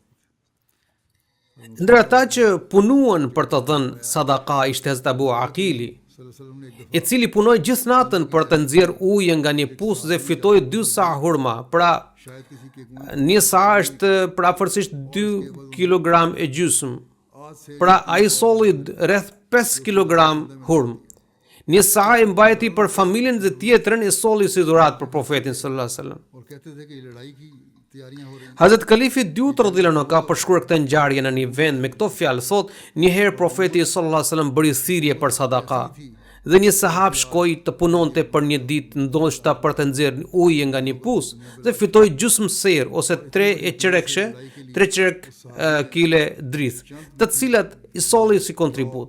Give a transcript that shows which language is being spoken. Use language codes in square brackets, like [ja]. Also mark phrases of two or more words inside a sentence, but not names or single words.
[sq] Ndër ata që punuan për të dhënë sadaka ishte Hazrat Abu Aqili, i cili punoi gjithë natën për të nxjerrë ujë nga një pus dhe fitoi 2 sa hurma. Pra, një sa është afërsisht 2 kilogram e gjysmë. Pra, ai solli rreth 5 kilogram hurmë. Një sa e mbajti për familjen dhe tjetrën e solli si dhuratë për profetin [ar] صلى الله عليه وسلم. [ur] اور کہتے تھے کہ یہ لڑائی کی تیاریاں ہو رہی ہیں. [sq] Hazrat Khalifi dyut [ar] رضي الله عنه [sq] ka përshkruar këtë ngjarje në një vend me këto fjalë, thotë: "Një herë profeti [ar] صلى الله عليه وسلم [sq] bëri thirrje për sadaka dhe një sahab shkoi të punonte për një ditë ndoshta për të nxjerrë ujë nga një pus dhe fitoi gjysmë ser ose 3 qerek kile drith, të cilat i solli si kontribut.